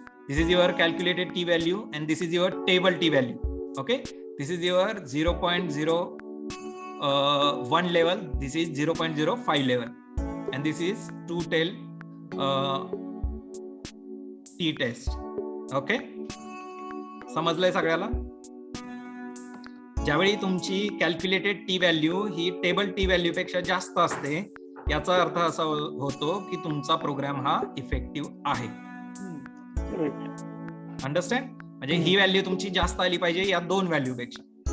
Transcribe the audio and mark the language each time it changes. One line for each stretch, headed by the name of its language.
English: This is your calculated T value, and this is your table T value. Okay, this is your 0.01 level. This is 0.05 level, and this is two tail T test.
Marathi: Okay, समजलंय सगळ्याला? ज्यावेळी तुमची calculated T value ही table T value पेक्षा जास्त असते, याचा अर्थ असा होतो की तुमचा प्रोग्राम हा इफेक्टिव्ह आहे. अंडरस्टँड? म्हणजे ही व्हॅल्यू तुमची जास्त आली पाहिजे या दोन व्हॅल्यू पेक्षा.